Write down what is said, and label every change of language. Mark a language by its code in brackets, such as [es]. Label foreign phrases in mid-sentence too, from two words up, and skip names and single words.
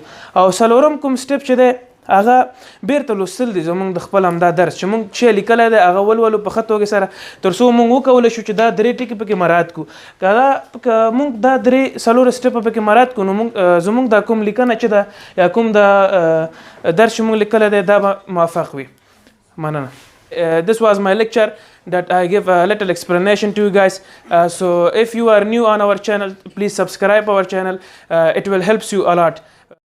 [ps] او څلورم کوم سټپ چې دی هغه بیرته لوستل دي زموږ د خپل همدا درس چې موږ چې لیکلی دی هغه ولولو په ښه توګه سره، تر څو موږ وکولی شو چې دا 3 ټکي پکې مراعات کړو. که موږ دا 3-4 سټپه پکې مراعات کړو، نو زموږ دا کوم لیکنه چې ده یا کوم دا درس چې موږ لیکلی دی دا به موفق وي. مننه. [en] This was my lecture that I give a little explanation to you guys. So if you are new on our channel, please subscribe our channel. It will help you a lot.